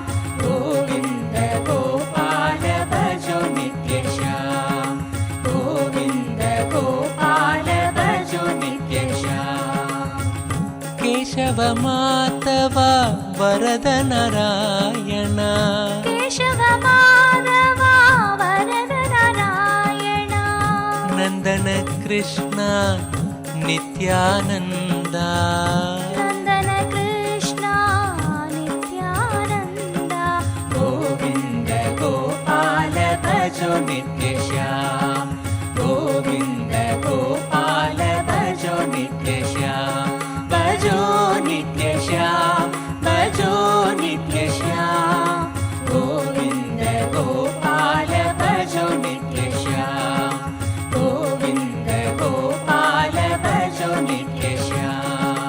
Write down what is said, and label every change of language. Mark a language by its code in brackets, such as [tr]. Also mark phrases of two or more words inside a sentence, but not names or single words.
[hi] गोविंद गोपाल भजो नित्य श्याम गोविंद गोपाल भजो नित्य श्याम. [sa] ಕೇಶವ ಮಾಧವ ವರದ ನಾರಾಯಣ ಕೇಶವ ಮಾಧವ ವರದ ನಾರಾಯಣ ನಂದನ ಕೃಷ್ಣ ನಿತ್ಯಾನಂದ ನಂದನ ಕೃಷ್ಣ ನಿತ್ಯಾನಂದ [hi] गोविंद गोपाल भजो नित्य श्याम गोविंद गोपाल भजो नित्य श्याम भजो नित्य श्याम भजो नित्य श्याम गोविंद गोपाल भजो नित्य श्याम गोविंद गोपाल भजो नित्य श्याम.